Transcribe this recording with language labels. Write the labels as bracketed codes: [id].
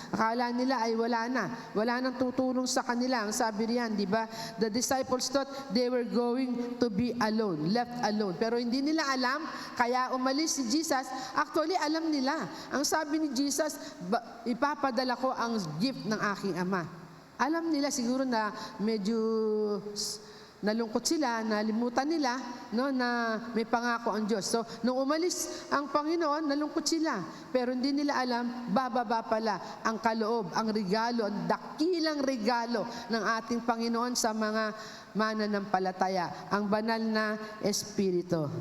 [tl] Akala nila ay wala nang tutulong sa kanila. Ang sabi riyan, di ba? [en] The disciples thought they were going to be alone, left alone. [tl] Pero hindi nila alam, kaya umalis si Jesus. Actually, alam nila. Ang sabi ni Jesus, ipapadala ko ang gift ng aking Ama. Alam nila siguro na medyo nalungkot sila, nalimutan nila, no, na may pangako ang Diyos. So, nung umalis ang Panginoon, nalungkot sila. Pero hindi nila alam, bababa pala ang kaloob, ang regalo, ang dakilang regalo ng ating Panginoon sa mga mananampalataya, ang banal na Espiritu.